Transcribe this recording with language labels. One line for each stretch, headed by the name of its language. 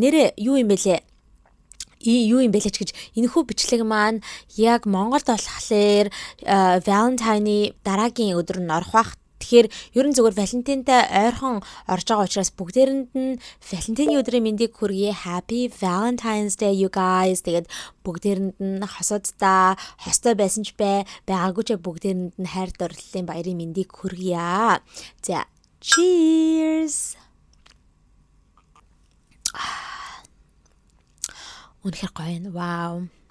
Mongolian: Нэрээ юу юм бэлээ? Юу юм бэлээч гэж энэхүү бичлэг маань яг Монголд болохоор Valentine дараагийн өдөр нь орох бах. Тэгэхээр ерөн зүгээр Валентинтай ойрхон орж байгаа учраас бүгдээрэнд нь Валентины өдрийн мэндийг хүргэе.
English: Happy Valentine's Day you guys.
Mongolian: Тэгээд бүгдээрэнд нь хосуудтай хостой байсан ч байгаагүй ч бүгдээрэнд нь хайр дурлалын баярын мэндийг хүргье. За, cheers. Үнэхээр гоё юм. Wow.